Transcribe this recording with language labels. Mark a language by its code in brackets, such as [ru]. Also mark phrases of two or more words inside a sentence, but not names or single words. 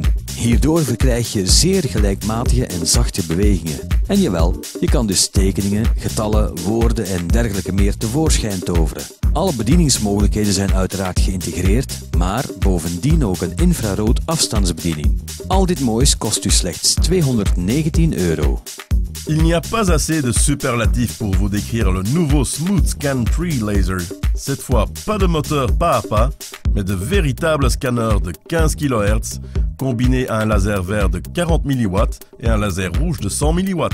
[nl] Hierdoor verkrijg je zeer gelijkmatige en zachte bewegingen. En jawel, je kan dus tekeningen, getallen, woorden en dergelijke meer tevoorschijn toveren. Alle bedieningsmogelijkheden zijn uiteraard geïntegreerd, maar bovendien ook een infrarood afstandsbediening. Al dit moois kost u slechts €219. [fr] Il n'y a pas assez de superlatifs pour vous décrire le nouveau SmoothScan 3 Laser. Cette fois, pas de moteur pas à pas, mais de véritables scanners de 15 kHz, combinés à un laser vert de 40 mW et un laser rouge de 100 mW.